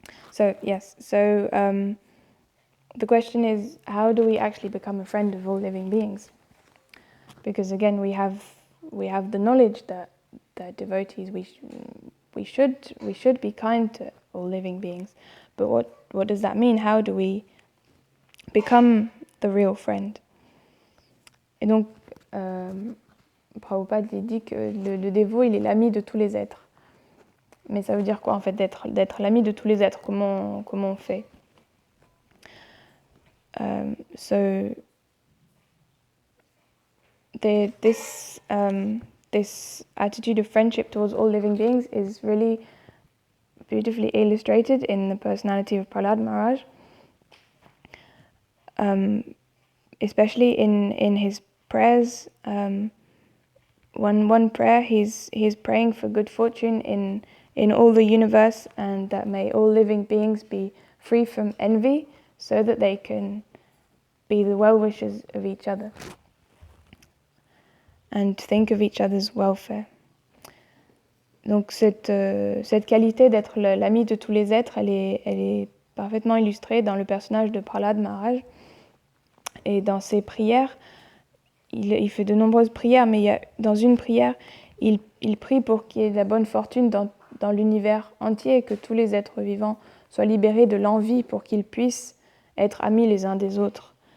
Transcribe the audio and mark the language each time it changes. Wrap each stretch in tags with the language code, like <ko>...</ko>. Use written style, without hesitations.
<en>So, yes, the question is, how do we actually become a friend of all living beings? Because again, we have the knowledge that devotees, we should be kind to all living beings. But what does that mean? How do we become the real friend?</en> <fr>Et donc, Prabhupada dit que le dévot, il est l'ami de tous les êtres. Mais ça veut dire quoi en fait, d'être l'ami de tous les êtres? Comment on fait?</fr> <en>So this attitude of friendship towards all living beings is really beautifully illustrated in the personality of Prahlad Maharaj, especially in his prayers. One prayer, he's praying for good fortune in all the universe, and that may all living beings be free from envy, so that they can be the well-wishers of each other and think of each other's welfare.</en> <fr>Donc cette qualité d'être l'ami de tous les êtres, elle est parfaitement illustrée dans le personnage de Prahlad Maharaj. Et dans ses prières, il fait de nombreuses prières, mais dans une prière, il prie pour qu'il y ait de la bonne fortune dans l'univers entier, et que tous les êtres vivants soient libérés de l'envie pour qu'ils puissent être amis les uns des autres.</fr>